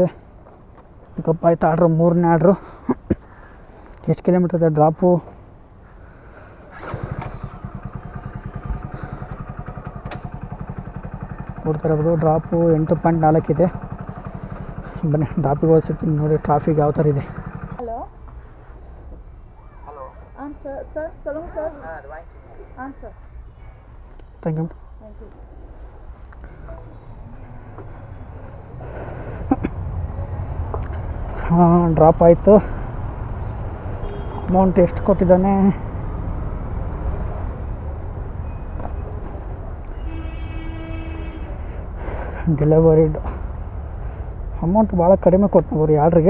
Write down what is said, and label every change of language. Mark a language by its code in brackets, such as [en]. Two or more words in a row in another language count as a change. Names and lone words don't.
[kn] ಪಿಕಪ್ ಆಯ್ತು, ಆರ್ಡ್ರು ಮೂರನೇ ಆರ್ಡ್ರು. ಎಷ್ಟು ಕಿಲೋಮೀಟ್ರ್ ಇದೆ ಡ್ರಾಪು? ನೋಡ್ತಾ ಇರ್ಬೋದು, ಡ್ರಾಪು 8.4 ಇದೆ. ಬನ್ನಿ ಡ್ರಾಪಿಗೆ ಹೋಗ್ಸಿರ್ತೀನಿ ನೋಡಿ ಟ್ರಾಫಿಕ್ ಯಾವ ಥರ ಇದೆ. [ta] ஹலோ ஹலோ சார் சார் சொல்லுங்கள் சார். சார் [en] thank you. thank you. [kn] ಡ್ರಾಪ್ ಆಯಿತು. ಅಮೌಂಟ್ ಎಷ್ಟು ಕೊಟ್ಟಿದ್ದಾನೆ? [en] delivered amount [kn] ಭಾಳ ಕಡಿಮೆ ಕೊಟ್ಟು ಈ ಆರ್ಡ್ರಿಗೆ.